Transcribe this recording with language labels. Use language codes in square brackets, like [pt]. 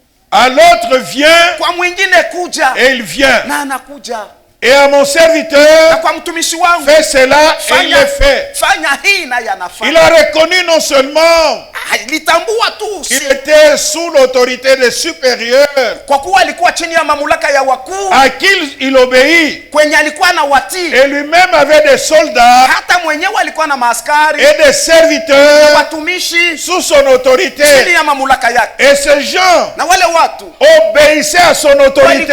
[fr] À l'autre, viens, [sw] Kwa mwingine kuja, [fr] et il vient. [sw] na anakuja. [fr] Et à mon [sw] Na [fr] serviteur, [sw] kwa mtumishi wangu, [fr] fais cela, et il le fait. [sw] fanya hii, naye [fr] Il [sw] anafanya. [fr] a reconnu non seulement [sw] Alitambua tu [fr] qu'il était sous l'autorité des supérieurs, [sw] kwa kuwa alikuwa chini ya mamlaka ya wakuu [fr] à qui il obéit, [sw] kwenye alikuwa na watii, [fr] et lui-même avait des soldats [sw] hata mwenyewe alikuwa na maaskari [fr] et des serviteurs [sw] watumishi [fr] sous son autorité. [sw] chini ya mamlaka yake, [fr] Et ces gens [sw] na wale watu [fr] obéissaient à son autorité.